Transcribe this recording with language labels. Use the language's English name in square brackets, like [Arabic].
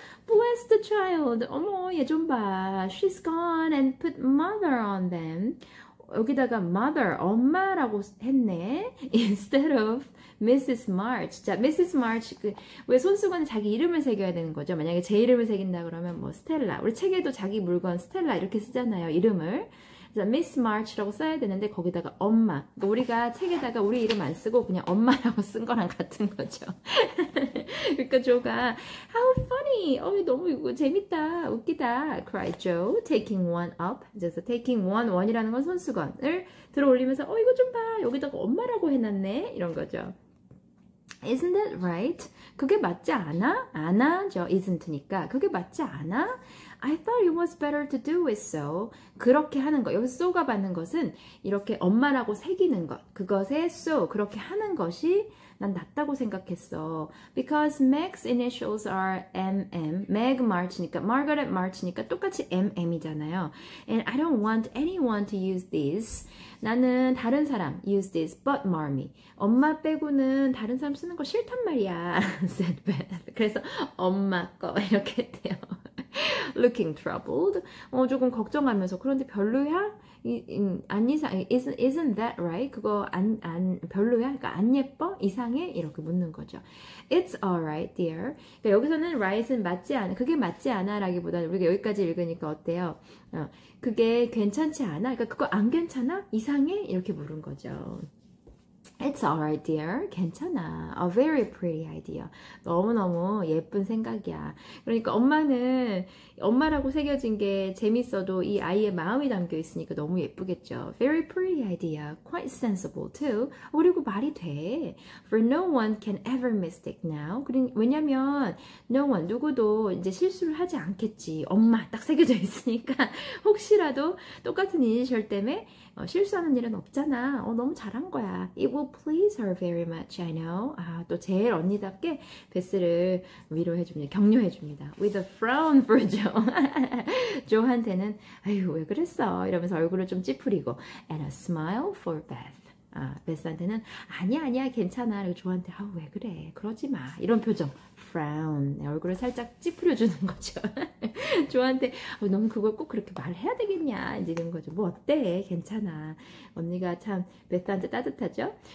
[English] Bless the child. [Korean] 어머 얘 좀 봐. [English] She's gone and put mother on them. [Korean] 여기다가 mother, 엄마라고 했네. [English] Instead of Mrs. March. 자, Mrs. [Korean] March, 왜 손수건에 자기 이름을 새겨야 되는 거죠? 만약에 제 이름을 새긴다 그러면 뭐 스텔라. 우리 책에도 자기 물건 스텔라 이렇게 쓰잖아요. 이름을. 그래서 Miss March라고 써야 되는데 거기다가 엄마. 그러니까 우리가 책에다가 우리 이름 안 쓰고 그냥 엄마라고 쓴 거랑 같은 거죠. 그러니까 조가 [English] How funny! [Korean] 너무 이거 재밌다, 웃기다. [English] cried Joe, taking one up. [Korean] 그래서 taking one이라는 건 손수건을 들어 올리면서 이거 좀 봐. 여기다가 엄마라고 해놨네. 이런 거죠. [English] Isn't that right? [Korean] 그게 맞지 않아? 안아죠. isn't니까. 그게 맞지 않아? [English] I thought it was better to do it so. [Korean] 그렇게 하는 것. 여기서 so가 받는 것은 이렇게 엄마라고 새기는 것. 그것에 so. 그렇게 하는 것이 난 낫다고 생각했어. [English] Because Meg's initials are MM. [Korean] Meg March니까, Margaret March니까 똑같이 MM이잖아요. [English] And I don't want anyone to use these. [Korean] 나는 다른 사람 [English] use this but Marmy. [Korean] 엄마 빼고는 다른 사람 쓰는 거 싫단 말이야. [English] said Beth. [Korean] 그래서 엄마 거 이렇게 돼요. [English] Looking troubled. [Korean] 조금 걱정하면서 그런데 별로야? 안 이상, [English] isn't that right? [Korean] 그거 별로야? 그러니까 안 예뻐? 이상해? 이렇게 묻는 거죠. [English] It's alright, dear. [Korean] 그러니까 여기서는 right은 맞지 않아. 그게 맞지 않아 라기보다는 우리가 여기까지 읽으니까 어때요? 그게 괜찮지 않아? 그러니까 그거 안 괜찮아? 이상해? 이렇게 물은 거죠. [English] It's alright, dear. [Korean] 괜찮아. [English] A very pretty idea. [Korean] 너무너무 예쁜 생각이야. 그러니까 엄마는 엄마라고 새겨진 게 재밌어도 이 아이의 마음이 담겨 있으니까 너무 예쁘겠죠. [English] Very pretty idea. Quite sensible too. [Korean] 그리고 말이 돼. [English] For no one can ever mistake now. [Korean] 왜냐면 no one, 누구도 이제 실수를 하지 않겠지. 엄마 딱 새겨져 있으니까 혹시라도 똑같은 이니셜 때문에 실수하는 일은 없잖아. 너무 잘한 거야. [English] It will please her very much, I know. [Korean] 또 제일 언니답게 베스를 위로해줍니다. 격려해줍니다. [English] With a frown for Joe. [Korean] 조한테는 아유 왜 그랬어? 이러면서 얼굴을 좀 찌푸리고 [English] And a smile for Beth. [Korean] 베스한테는 아니야 괜찮아. 그리고 조한테 왜 그래? 그러지 마. 이런 표정. frown. 얼굴을 살짝 찌푸려주는 거죠. 조한테 너무 그걸 꼭 그렇게 말해야 되겠냐 이제 이런 거죠. 뭐 어때? 괜찮아. 언니가 참 베스한테 따뜻하죠.